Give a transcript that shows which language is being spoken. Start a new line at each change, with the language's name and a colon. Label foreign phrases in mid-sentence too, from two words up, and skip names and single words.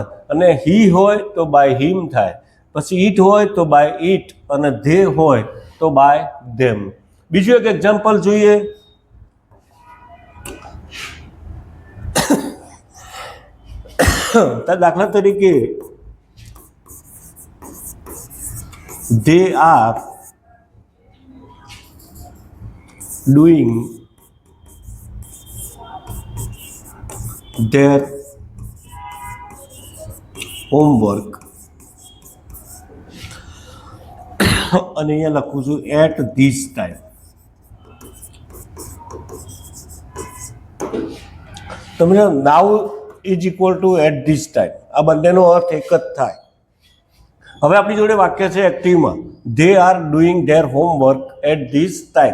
Gujarati: અને હી હોય તો
English: by him
Gujarati: થાય. પછી ઈટ હોય તો
English: by it.
Gujarati: અને ધે હોય તો
English: by them.
Gujarati: બીજું એક એક્ઝામ્પલ જોઈએ. દાખલા તરીકે
English: they are doing their homework
Gujarati: અને અહીંયા લખું છું
English: at this time.
Gujarati: તમને
English: now is equal to at this time
Gujarati: આ બંનેનો અર્થ એક જ થાય. હવે આપણી જોડે વાક્ય છે એક્ટિવમાં.
English: they are doing their homework at this time.